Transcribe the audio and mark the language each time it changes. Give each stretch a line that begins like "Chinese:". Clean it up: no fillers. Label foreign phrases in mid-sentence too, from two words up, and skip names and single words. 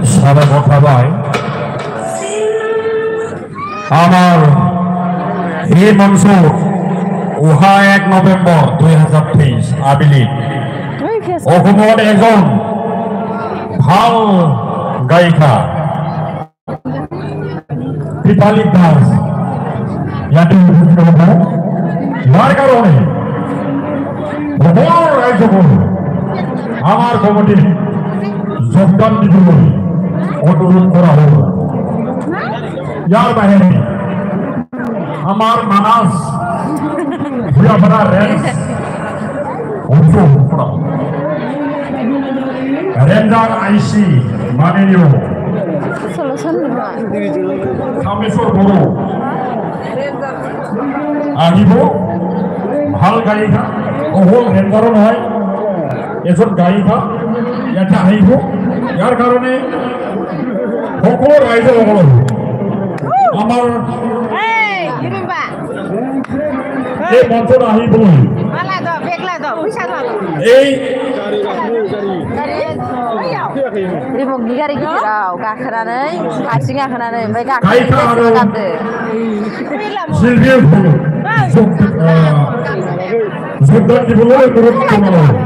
Assamese: সাধুবাদ থাকায় আমার এই মঞ্চ 1 নভেম্বর 2023 আবিলি অসমৰ এজন ভাল গায়িকা পিপালী দাস ইয়াতে উপস্থিত হ'ব যাৰ কাৰণে সকলো ৰাইজক আমার কমিটি যোগদান দিবলৈ অনুরোধ করা হল। ইয়ার বাহিরে আমার মানাস ভুয়াপাড়া রেঞ্জ অঞ্চল রেঞ্জার আইসি মাননীয় কামেশ্বর বড় আহিব ভাল গায়িকা অকল রেঞ্জারও নহয় এজন গায়িকা ইয়াতে আহিব ইয়াৰ কাৰণে সকলো ৰাইজসকলক আমাৰ এই মঞ্চত আহিবলৈ এই যোগদান দিবলৈ অনুৰোধ জনালোঁ।